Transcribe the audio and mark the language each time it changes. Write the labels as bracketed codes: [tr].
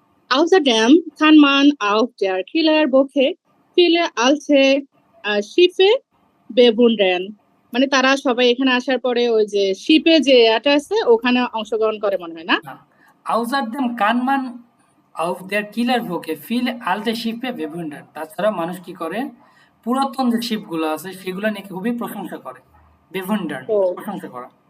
[de] Außerdem kann man auf der Killerwoche viele alte Schiffe bewundern. [bn] মানে তারা সবাই এখানে আসার পরে ওই যে শিপে যে এটা আছে ওখানে অংশগ্রহণ করে মনে হয় না। [de] Außerdem kann man auf der Killerwoche viele alte Schiffe bewundern. [bn] তাছাড়া মানুষ কি করে পুরাতন যে শিপগুলো আছে সেগুলো নিয়ে খুবই প্রশংসা করে। bewundern প্রশংসা করা।